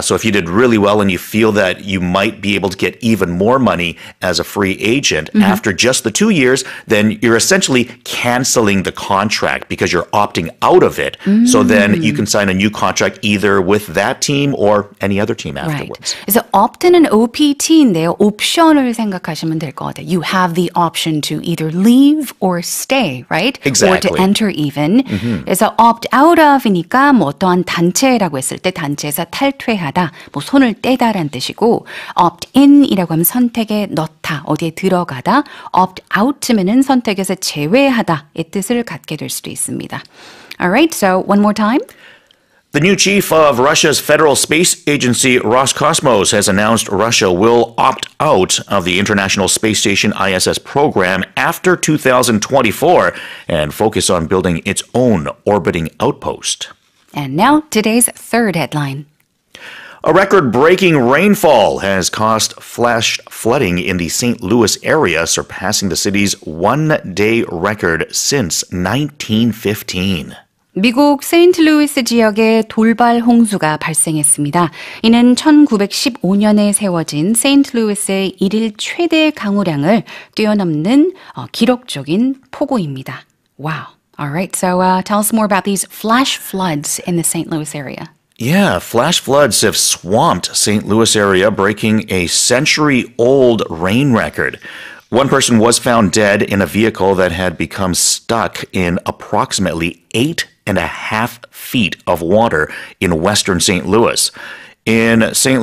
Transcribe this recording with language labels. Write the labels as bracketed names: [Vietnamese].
[English] So if you did really well and you feel that you might be able to get even more money as a free agent after just the 2 years, then you're essentially canceling the contract because you're opting out of it. So then you can sign a new contract either with that team or any other team afterwards. Right. [Korean] 그래서 opt는 OPT인데요. 옵션을 생각하시면 될 것 같아요. [English] You have the option to either leave or stay, right? Exactly. Or to enter even. [Korean] 그래서 opt out of이니까 뭐 어떠한 단체라고 했을 때 단체에서 탈퇴하다, 뭐 손을 떼다라는 뜻이고 opt in이라고 하면 선택에 넣다, 어디에 들어가다. opt out면은 선택에서 제외하다의 뜻을 갖게 될 수도 있습니다. [English] Alright, so one more time. The new chief of Russia's Federal Space Agency, Roscosmos, has announced Russia will opt out of the International Space Station ISS program after 2024 and focus on building its own orbiting outpost. And now, today's third headline. A record-breaking rainfall has caused flash flooding in the St. Louis area, surpassing the city's one-day record since 1915. [Korean] 미국 세인트루이스 지역에 돌발 홍수가 발생했습니다. 이는 1915년에 세워진 세인트루이스의 일일 최대 강우량을 뛰어넘는 기록적인 폭우입니다. [English] Wow. All right. So tell us more about these flash floods in the St. Louis area. Yeah, flash floods have swamped St. Louis area, breaking a century-old rain record. One person was found dead in a vehicle that had become stuck in approximately 8.5 feet of water in western St. Louis. In St.